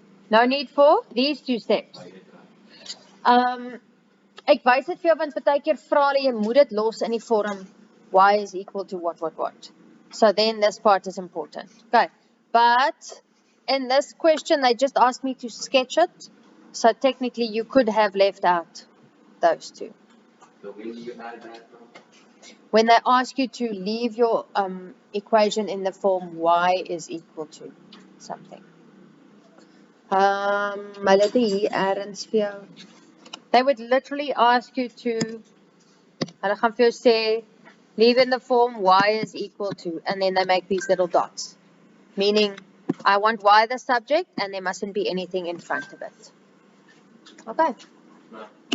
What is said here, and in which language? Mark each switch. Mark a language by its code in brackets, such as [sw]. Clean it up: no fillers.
[en] No need for these two steps. [af] Ek wys dit vir jou want baie keer vra hulle jy moet dit los in die vorm [en] y is equal to what. So then this part is important. Okay. But in this question they just asked me to sketch it. So technically you could have left out those two. So when do you add that from? When they ask you to leave your equation in the form y is equal to something. [af] Hulle het hier ergens vir jou. [en] They would literally ask you to, [af] hulle gaan vir jou sê, [en] leave in the form y is equal to, and then they make these little dots. Meaning, I want y the subject, and there mustn't be anything in front of it. Okay. No.